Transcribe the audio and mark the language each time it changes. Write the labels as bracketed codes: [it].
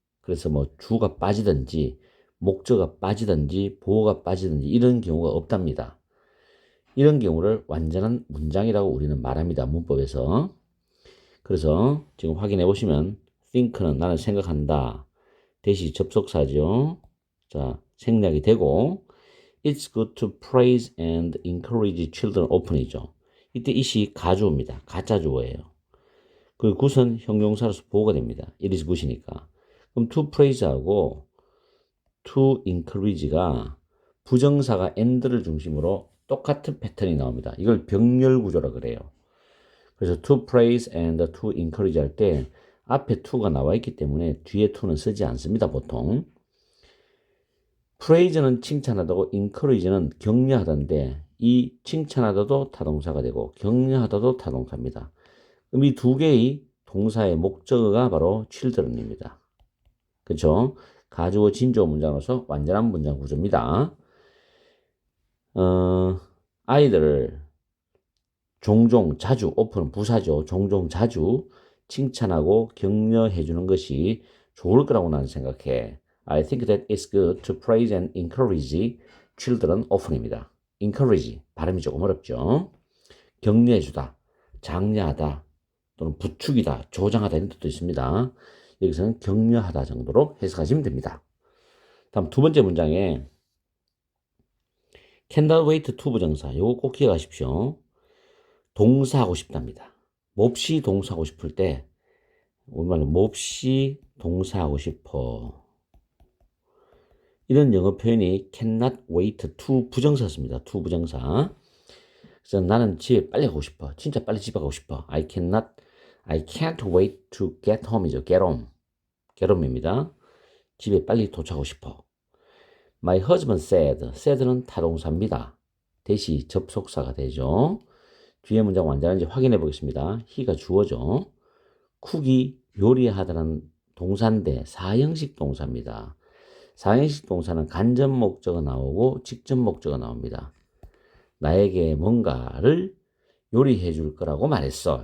[ko] 그래서 뭐 주가 빠지든지 목적어가 빠지든지 보어가 빠지든지 이런 경우가 없답니다. 이런 경우를 완전한 문장이라고 우리는 말합니다. 문법에서. 그래서 지금 확인해 보시면 think는 나는 생각한다. 대시 접속사죠. [en] 자, 생략이 되고 It's good to praise and encourage children open이죠. [ko] 이때 it이 가주어입니다. 가짜 주어예요. 그 good은 형용사로서 보호가 됩니다. It is good이니까. 그럼 to praise하고 to encourage가 부정사가 and를 중심으로 똑같은 패턴이 나옵니다. 이걸 병렬 구조라 그래요. 그래서 to praise and to encourage 할 때 앞에 to가 나와 있기 때문에 뒤에 to는 쓰지 않습니다. 보통. praise는 칭찬하다고 encourage는 격려하다인데 이 칭찬하다도 타동사가 되고 격려하다도 타동사입니다. 그럼 이 두 개의 동사의 목적어가 바로 children입니다. 그렇죠? 가주어 진주어 문장으로서 완전한 문장 구조입니다. 아이들을 종종 자주 오픈은 부사죠. 종종 자주 칭찬하고 격려해 주는 것이 좋을 거라고 나는 생각해. [en] I think that it's good to praise and encourage children often입니다. [ko] encourage 발음이 조금 어렵죠. 격려해 주다, 장려하다 또는 부축이다, 조장하다 이런 뜻도 있습니다. 여기서는 격려하다 정도로 해석하시면 됩니다. 다음 두 번째 문장에 cannot wait to 부정사 요거 꼭 기억하십시오. 동사하고 싶답니다. 몹시 동사하고 싶을 때 우리말로 몹시 동사하고 싶어. 이런 영어 표현이 cannot wait to 부정사입니다. to 부정사. 그래서 나는 집에 빨리 가고 싶어. 진짜 빨리 집에 가고 싶어. [en] I can't wait to get home이죠. get home. get home입니다. [ko] 집에 빨리 도착하고 싶어. [en] My husband said는 타동사입니다. [ko] 대시 접속사가 되죠. 뒤에 문장 완전한지 확인해 보겠습니다. he가 주어죠. 쿡이 요리하다는 동사인데 사형식 동사입니다. 사형식 동사는 간접 목적어 나오고 직접 목적어 나옵니다. 나에게 뭔가를 요리해 줄 거라고 말했어.